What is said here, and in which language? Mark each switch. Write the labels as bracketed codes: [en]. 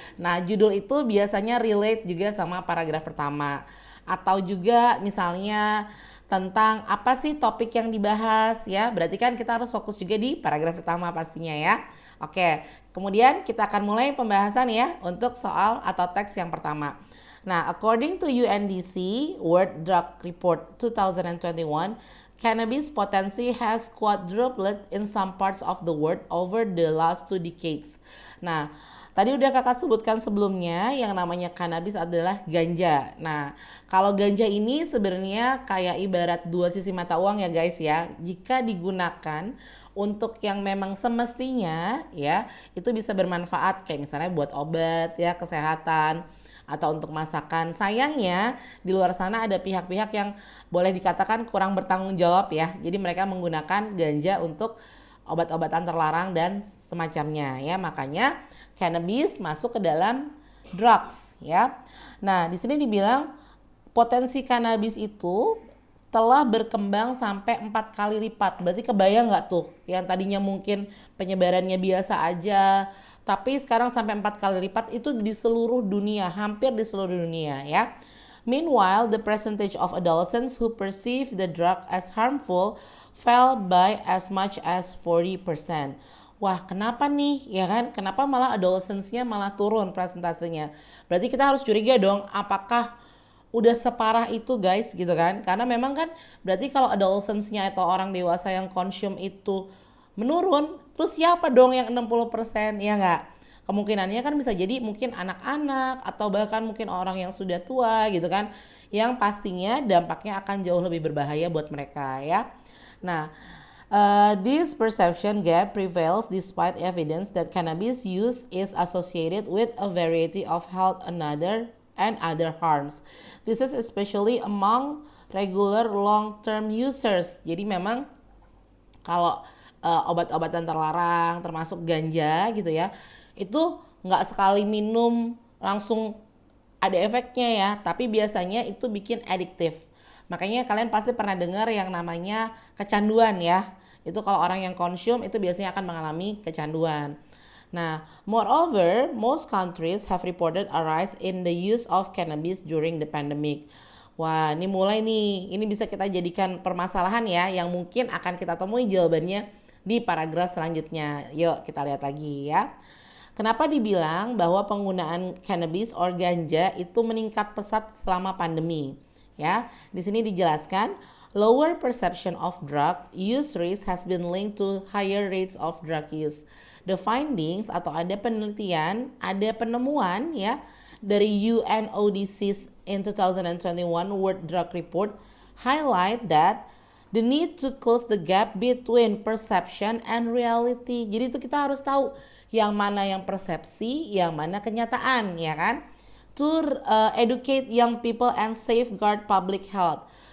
[id] Nah judul itu biasanya relate juga sama paragraf pertama, atau juga misalnya tentang apa sih topik yang dibahas ya. Berarti kan kita harus fokus juga di paragraf pertama pastinya ya. Oke, kemudian kita akan mulai pembahasan ya untuk soal atau teks yang pertama. [en] Nah, according to UNDC World Drug Report 2021, cannabis potency has quadrupled in some parts of the world over the last 2 decades. [id] Nah, tadi udah kakak sebutkan sebelumnya yang namanya cannabis adalah ganja. Nah, kalau ganja ini sebenarnya kayak ibarat dua sisi mata uang ya guys ya. Jika digunakan untuk yang memang semestinya ya, itu bisa bermanfaat kayak misalnya buat obat ya, kesehatan, atau untuk masakan. Sayangnya di luar sana ada pihak-pihak yang boleh dikatakan kurang bertanggung jawab ya. Jadi mereka menggunakan ganja untuk obat-obatan terlarang dan semacamnya ya. Makanya cannabis masuk ke dalam drugs ya. Nah, di sini dibilang potensi cannabis itu telah berkembang sampai 4 kali lipat. Berarti kebayang nggak tuh yang tadinya mungkin penyebarannya biasa aja, tapi sekarang sampai 4 kali lipat itu di seluruh dunia, hampir di seluruh dunia ya. [en] Meanwhile, the percentage of adolescents who perceive the drug as harmful fell by as much as 40%. [id] Wah, kenapa nih? Ya kan? Kenapa malah adolescents-nya malah turun persentasenya? Berarti kita harus curiga dong, apakah udah separah itu guys gitu kan. Karena memang kan berarti kalau adolescents-nya atau orang dewasa yang consume itu menurun, terus siapa dong yang 60%? Ya nggak? Kemungkinannya kan bisa jadi mungkin anak-anak atau bahkan mungkin orang yang sudah tua gitu kan, yang pastinya dampaknya akan jauh lebih berbahaya buat mereka ya. [en] Nah, this perception gap prevails despite evidence that cannabis use is associated with a variety of health and other harms. This is especially among regular long-term users. [id] Jadi memang kalau obat-obatan terlarang termasuk ganja gitu ya, itu nggak sekali minum langsung ada efeknya ya, tapi biasanya itu bikin adiktif. Makanya kalian pasti pernah dengar yang namanya kecanduan ya. Itu kalau orang yang konsum itu biasanya akan mengalami kecanduan. [en] Nah, moreover, most countries have reported a rise in the use of cannabis during the pandemic. [id] Wah, ini mulai nih. Ini bisa kita jadikan permasalahan ya, yang mungkin akan kita temui jawabannya di paragraf selanjutnya. Yuk, kita lihat lagi ya. Kenapa dibilang bahwa penggunaan cannabis or ganja itu meningkat pesat selama pandemi? Ya, di sini dijelaskan [en] lower perception of drug use risk has been linked to higher rates of drug use. The findings [id] atau ada penelitian, ada penemuan ya dari [en] UNODC in 2021 World Drug Report highlight that the need to close the gap between perception and reality. [id] Jadi itu kita harus tahu yang mana yang persepsi, yang mana kenyataan, ya kan? [en] To educate young people and safeguard public health.